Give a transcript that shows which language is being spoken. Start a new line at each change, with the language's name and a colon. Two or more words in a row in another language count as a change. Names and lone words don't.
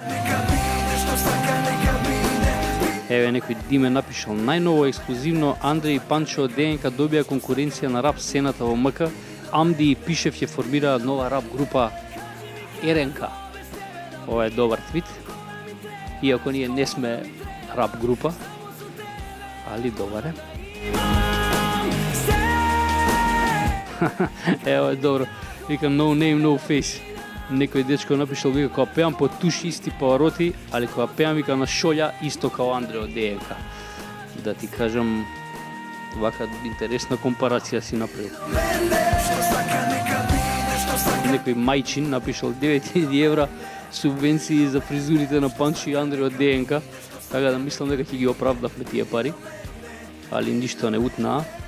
Macedonian: Еве, некој Диме напишал, најново ексклузивно Андреј и Панчо од ДНК добија конкуренција на рап сцената во МК, Амди и Пишев ќе формираат нова рап група РНК. Ова е добар твит, иако ние не сме рап група, али добар е. Ево е добро, вика
English: no name, no face.
Macedonian: Некој дечко напишал, вика, кога пеам по туш исти повороти, али кога пеам, вика, на шолја исто као Андреј од ДНК. Да ти кажам, вака интересна компарација си направил. Некој мајчин напишал 9000 евра субвенции за фризурите на Панчо и Андреј од ДНК, така да мислам дека ќе ги оправдавме тие пари, али ништо не утнаа.